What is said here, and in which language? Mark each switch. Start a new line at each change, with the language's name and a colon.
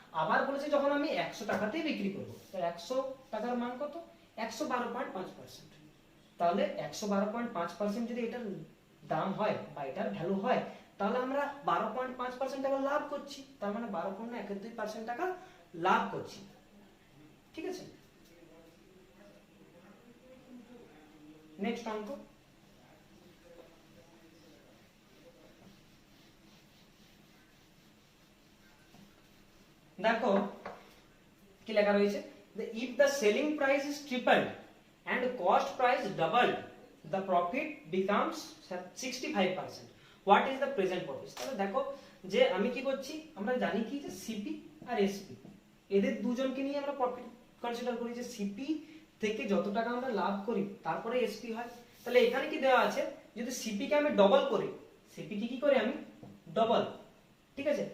Bangla: আবার বলেছে যখন আমি 100 টাকাতেই বিক্রি করব, তাহলে 100 টাকার মান কত 112.5%, তাহলে 112.5% যদি এটার দাম হয় বা এটার ভ্যালু হয় তাহলে আমরা 12.5% টাকা লাভ করছি, তার মানে 12.71% টাকা লাভ করছি, ঠিক আছে। নেক্সট অঙ্ক, দেখো কি লেখা রয়েছে,
English: if the selling price is tripled and cost price doubled the profit becomes 65%, what is the present profit?
Bangla: তাহলে দেখো যে আমি কি করছি, আমরা জানি কি যে সিপি আর এসপি এদের দুজনকে নিয়ে আমরা প্রফিট কনসিডার করি, যে সিপি থেকে যত টাকা আমরা লাভ করি তারপরে এসপি হয়। তাহলে এখানে কি দেওয়া আছে, যদি সিপি কে আমি ডবল করি, সিপি কি করে আমি ডবল, ঠিক আছে।